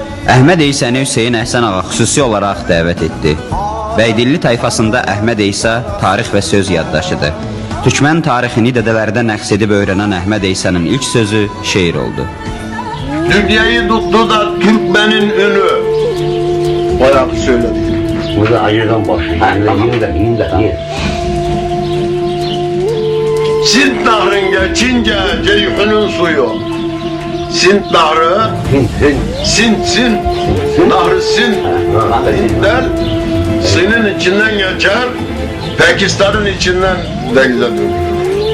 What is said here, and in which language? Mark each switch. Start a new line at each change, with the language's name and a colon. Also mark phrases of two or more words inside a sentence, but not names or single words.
Azerbaijani: Əhməd İsəni Hüseyin Əhsən ağa xüsusi olaraq dəvət etdi. Bəydilli tayfasında Əhməd İsa tarix və söz yaddaşıdır. Türkmən tarixini dədələrdə nəqs edib öyrənən Əhməd İsa'nın ilk sözü şeir oldu.
Turkish: Dünyayı tuttu da Türkmenin ünü. Bayağı söyledik. Burada ayırdan başlıyor. Yine de. Sint Nahri'nin geçince Ceyhun'un suyu. Sint Nahri, Sint, Nahri Sint der, Sin'in içinden geçer, Pakistan'ın içinden denize dönür.